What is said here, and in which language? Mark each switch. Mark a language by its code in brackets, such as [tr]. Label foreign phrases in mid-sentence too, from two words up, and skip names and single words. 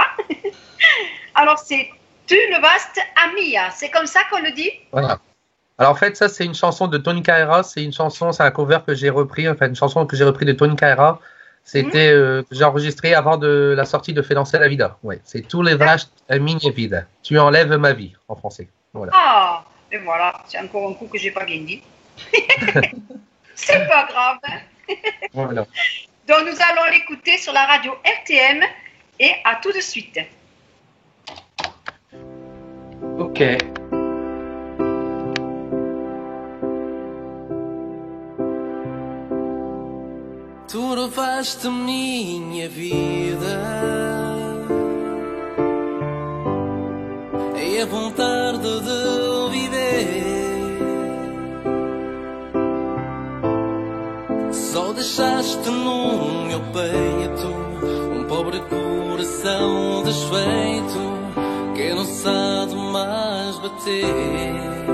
[fr] Alors, c'est une vaste amia. C'est comme ça qu'on le dit? Voilà. Alors en fait, ça c'est une chanson de Tony Carreira. C'est un cover que j'ai repris, enfin une chanson que j'ai repris de Tony Carreira. C'était que j'ai enregistré avant de la sortie de Fait danser la vida. Ouais, c'est tous les vaches à [pt] minha vida. [fr] Tu enlèves ma vie en français. Voilà. Ah, et voilà, c'est encore un coup que j'ai pas bien dit. C'est pas grave. Hein. Voilà. Donc nous allons l'écouter sur la radio RTM et à tout de suite. Ok. [pt] Tu levaste minha vida e a vontade de viver. Só deixaste no meu peito um pobre coração desfeito que não sabe mais bater.